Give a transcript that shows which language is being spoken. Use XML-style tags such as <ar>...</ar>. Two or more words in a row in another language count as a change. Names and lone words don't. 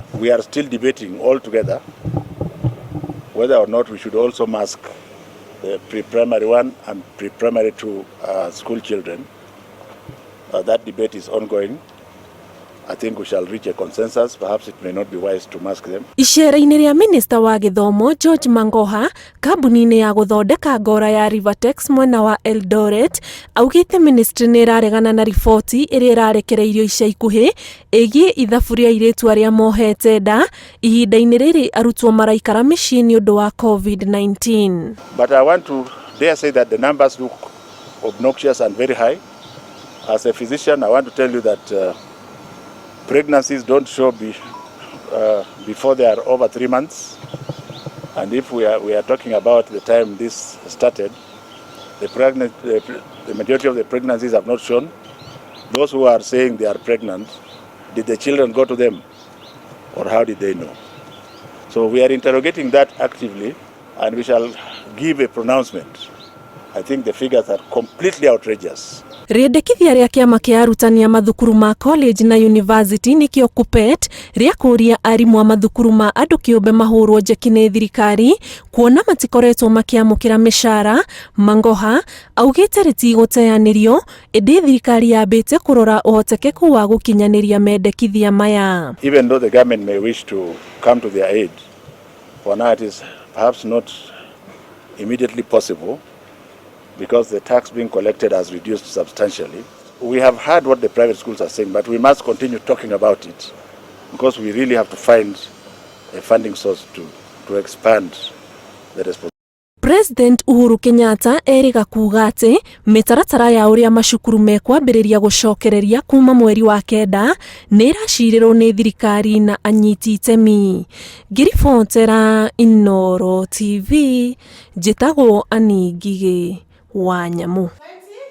<en>We are still debating all together whether or not we should also mask the pre-primary 1 and pre-primary 2 school children. That debate is ongoing. I think we shall reach a consensus. Perhaps it may not be wise to mask them.</en> <ki>Ishera-ini ria Minister wa Githomo George Mangoha kambuni-ini ya guthondeka ngora ya Rivertex mwena wa Eldoret augite ministry ni iraregana na riboti iria irarekereirio ica ikuhi igie ithabu ria iritu aria mohete nda ihinda-ini riri arutwo maraikara micii ni undu wa COVID-19.</ki> <en>But I want to dare say that the numbers look obnoxious and very high. As a physician, I want to tell you that pregnancies don't show before they are over 3 months, and if we are talking about the time this started, the majority of the pregnancies have not shown. Those who are saying they are pregnant, did the children go to them, or how did they know? So we are interrogating that actively, and we shall give a pronouncement. I think the figures are completely outrageous.</en> <ki>Riendekithia ria kiama kia arutani mathukuru ma college na university nikio KUPPET ria kuria arimu a mathukuru ma andu kiumbe mahurwo njeki ni thirikari kuona matikoretwo makiamukira mishara. Mangoha augite ritigoteanirio indi thirikari yambite kurora uhotekeku wa gukinyaniria mendekithia maya.</ki> <en>Even though the government may wish to come to their aid, for now it is perhaps not immediately possible, because the tax being collected has reduced substantially. We have heard what the private schools are saying, but we must continue talking about it, because we really have to find a funding source to expand the responsibility.</en> <ki>President Uhuru Kenyatta eriga kuga ati mitaratara ya uria macukuru mekwambiriria gucokereria kuma mweri wa kenda ni iracirirwo ni thirikari na anyiti itemi. Ngiribotera Inooro TV, njitagwo Ani Ngigi wa Nyamu.</ki>